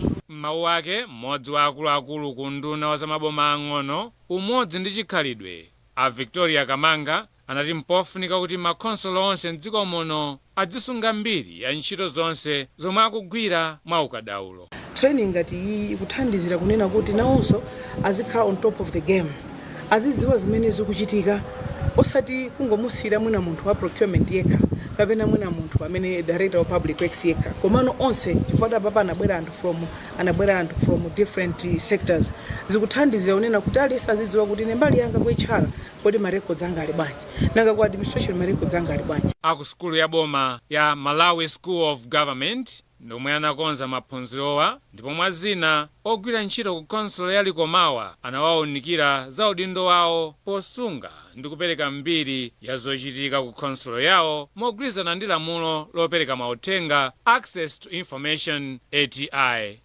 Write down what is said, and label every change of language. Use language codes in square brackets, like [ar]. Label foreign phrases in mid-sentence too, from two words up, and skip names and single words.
[ny] Mawu ake mmodzi wa akuluakulu ku nduna wa zamaboma ang'ono umodzi ndi chikhalidwe a Victoria Kamanga anati mpofunika kuti makhonsolo onse mdziko muno adzisunga mbiri ya ntchito zonse zomwe akugwira mwa ukadaulo. Training ngati iyi ikuthandizira kunena kuti nawonso azikhala [en] on top of the game, [ny] azidziwa zimene zikuchitika, osati kungomusira mwina munthu wa procurement yekha kapena mwina munthu amene [en] director of public works [ny] yekha, komano onse chifukwa papa anabwera anthu [en] from different sectors. [ny] Zikuthandizira kunena kuti aliyense azidziwa kuti mbali yanga kuitchala kodi marecords anga ali bwanji nanga ku administration marecords anga ali bwanji. Aku skulu ya boma ya Malawi School of Government ndomwe anakonza maphunzirowa ndipo mwazina ogwira ntchito ku khonsolo ya Likomawa anawawunikira za udindo wawo posunga ndi kupereka mbiri ya zochitika ku khonsolo yawo mogwirizana ndi lamulo lopereka mauthenga Access to Information ATI.